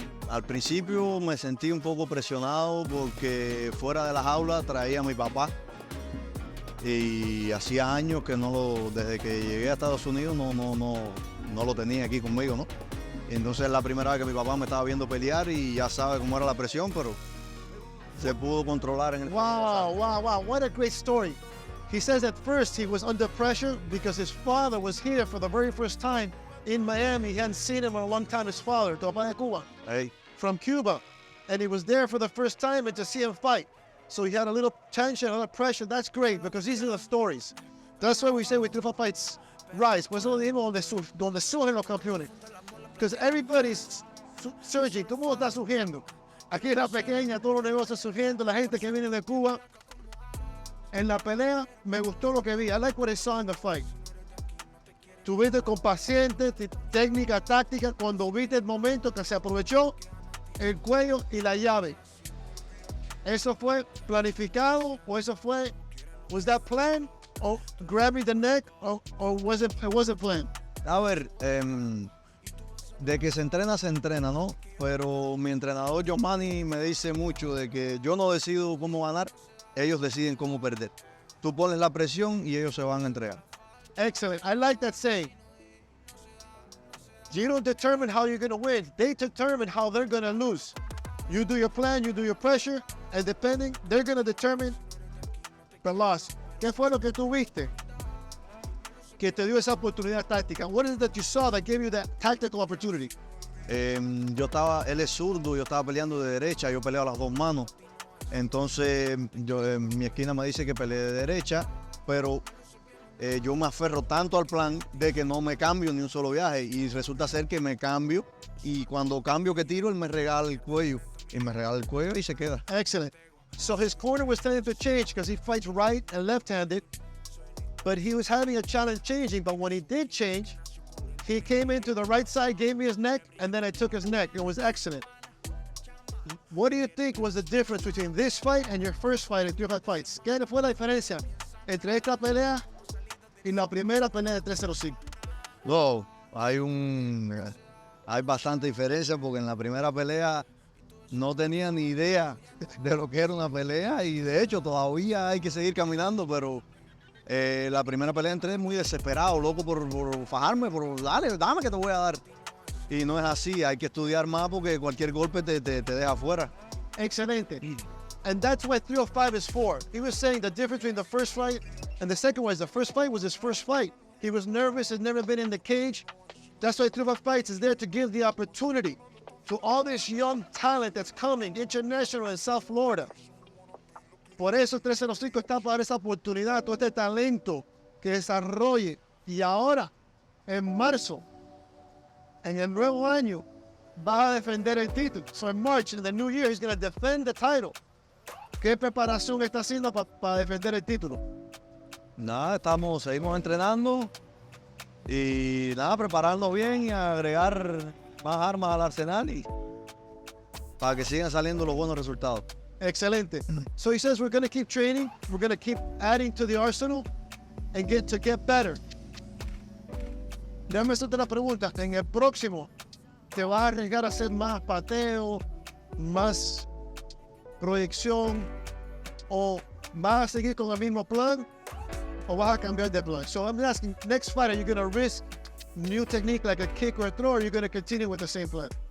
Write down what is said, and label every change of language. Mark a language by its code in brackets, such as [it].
[es] Al principio me sentí un poco presionado porque fuera de la jaula traía a mi papá y hacía años que desde que llegué a Estados Unidos no lo tenía aquí conmigo, ¿no? Entonces es la primera vez que mi papá me estaba viendo pelear y ya sabe cómo era la presión, pero se pudo controlar en el... [en] Wow, what a great story. He says at first he was under pressure because his father was here for the very first time in Miami. He hadn't seen him in a long time, his father, [es] tu papá de Cuba, [en] Hey, from Cuba. And he was there for the first time and to see him fight. So he had a little tension, a little pressure. That's great because these are the stories. That's why we say with 305 Fights rise. [es] Pues eso lo dimos donde surgen los campeones. [en] Because everybody's surging, [es] todo el mundo está surgiendo. Aquí en la pequeña, todos los negocios surgiendo, la gente que viene de Cuba. En la pelea, me gustó lo que vi. [en] I like what I saw in the fight. [es] Tuviste con paciente, técnica, táctica, cuando viste el momento que se aprovechó el cuello y la llave. ¿Eso fue planificado o eso fue, [en] was that planned? Or grabbing the neck or was it planned? [es] a ver, de que se entrena, ¿no? Pero mi entrenador Giovanni me dice mucho de que yo no decido cómo ganar, ellos deciden cómo perder. Tú pones la presión y ellos se van a entregar. [en] Excellent. I like that saying. You don't determine how you're going to win. They determine how they're going to lose. You do your plan, you do your pressure, and depending, they're going to determine the loss. [es] ¿Qué fue lo que tú viste que te dio esa oportunidad táctica? [en] What is it that you saw that gave you that tactical opportunity? [es] Él es zurdo, yo estaba peleando de derecha, yo peleo a las dos manos. Entonces, mi esquina me dice que peleé de derecha, pero yo me aferro tanto al plan de que no me cambio ni un solo viaje y resulta ser que me cambio y cuando cambio que tiro él me regala el cuello y se queda. [en] Excellent. So his corner was telling him to change because he fights right and left-handed, but he was having a challenge changing. But when he did change, he came into the right side, gave me his neck, and then I took his neck. It was excellent. What do you think was the difference between this fight and your first fight in 305 Fights? [es] ¿Qué fue la diferencia entre esta pelea y la primera pelea de 305? No, hay bastante diferencia porque en la primera pelea no tenía ni idea de lo que era una pelea y de hecho todavía hay que seguir caminando, pero la primera pelea entré muy desesperado, loco por fajarme, por dame que te voy a dar. Y no es así, hay que estudiar más porque cualquier golpe te deja afuera. Excelente. [en] And that's what 305 is for. He was saying the difference between the first fight and the second one is the first fight was his first fight. He was nervous, had never been in the cage. That's why 305 Fights is there to give the opportunity to all this young talent that's coming international in South Florida. [es] Por eso 305 está para dar esa oportunidad, todo este talento que desarrolle. Y ahora, en marzo, en el nuevo año, va a defender el título. [en] So in March, in the new year, he's going to defend the title. [es] ¿Qué preparación está haciendo para defender el título? Nada, seguimos entrenando y nada, prepararnos bien y agregar más armas al arsenal y para que sigan saliendo los buenos resultados. Excelente. [en] So he says we're going to keep training, we're going to keep adding to the arsenal and get better. [es] Déjame hacerte una pregunta. En el próximo, ¿te vas a arriesgar a hacer más pateo, más proyección o vas a seguir con el mismo plan o vas a cambiar de plan? [en] So I'm asking, next fight, are you going to risk new technique like a kick or a throw, or are you going to continue with the same plan?